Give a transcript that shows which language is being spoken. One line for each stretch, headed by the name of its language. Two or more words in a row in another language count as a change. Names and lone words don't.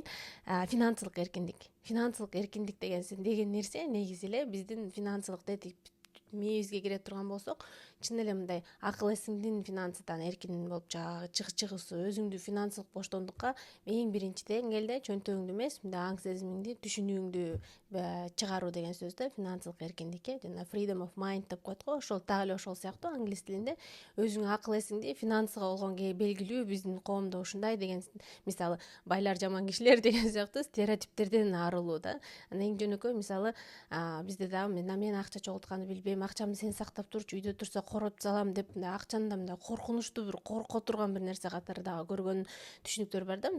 Kyrgyz: Финансылык эркиндик деген нерсе негизи эле биздин финансылык мээбизге кире турган болсок, чын эле мындай акыл эсиңдин финансыдан эркин болуп чыгуусу, өзүңдү финансылык боштондукка эң биринчи деңгээлде чөнтөгүңдү эмес, мындай аң сезимиңди, түшүнүүңдү чыгаруу деген сөз да, финансылык эркиндикке жана
English: freedom of mind
Kyrgyz: деп коет го. Ошол так эле ошол сыяктуу англис тилинде өзүңүн акыл эсиңди финансыга болгон белгилүү биздин коомдо ушундай деген, мисалы байлар жаман кишилер деген сыяктуу стереотиптерден арылуу да. Анан эң жөнөкөй, мисалы бизде дагы мен акча чогултканды билбейм, акчамды сен сактап турчу, үйдө турса коротуп салам деп, мындай акчаны да мындай коркунучтуу, бир корко турган бир нерсе катары дагы көргөн түшүнүктөр бар да.